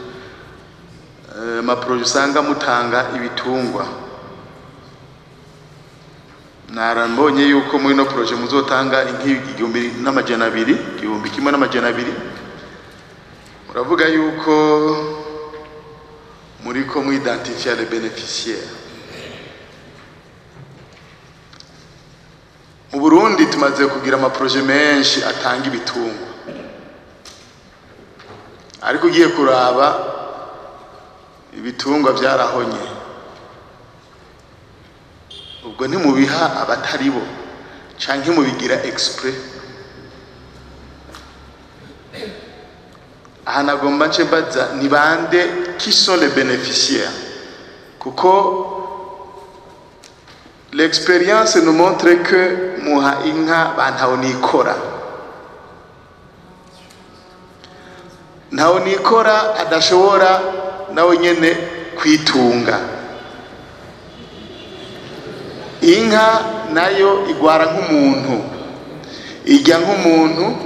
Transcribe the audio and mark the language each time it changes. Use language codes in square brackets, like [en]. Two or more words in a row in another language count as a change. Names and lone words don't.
[rn] Ma projet usanga mutanga ibitungwa, narambonye yuko muri no projet muzotanga igihumbi n'amajana 2, igihumbi kimwe n'amajana 2. Muravuga yuko muri ko mu [fr] identifier les bénéficiaires. [rn] Mu Burundi tumaze kugira ama projet menshi atanga ibitungwa, ariko ugiye kuraba ibitungwa byarahonye. Ubwo ntimubiha abatari bo canke mubigira exprès. Aha nagomba nce mbaza ni bande [fr] qui sont les bénéficiaires, [rn] kuko [fr] l'expérience nous montre que [rn] muha inka bantaho nikora. ntawe nikora adashobora nawe nyene kwitunga. Inka nayo igwara nk'umuntu, irya nk'umuntu.